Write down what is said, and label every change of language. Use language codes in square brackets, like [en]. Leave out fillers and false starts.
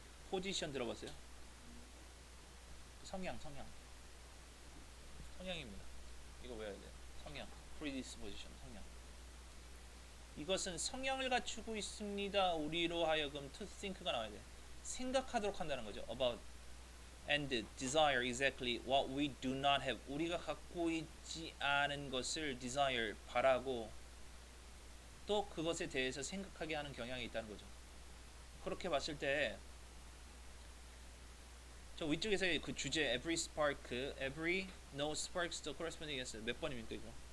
[ko] predisposition 들어봤어요? 성향입니다. 이거 외워야 돼. 성향 predisposition 성향. 이것은 성향을 갖추고 있습니다. 우리로 하여금 [en] to think [ko] 가 나와야 돼. 생각하도록 한다는 거죠. [en] about and desire exactly what we do not have. [ko] 우리가 갖고 있지 않은 것을 desire 바라고 또 그것에 대해서 생각하게 하는 경향이 있다는 거죠. 그렇게 봤을 때 저 위쪽에서 그 주제 [en] every spark, every no sparks the corresponding yes [ko] 몇 번입니까 이거?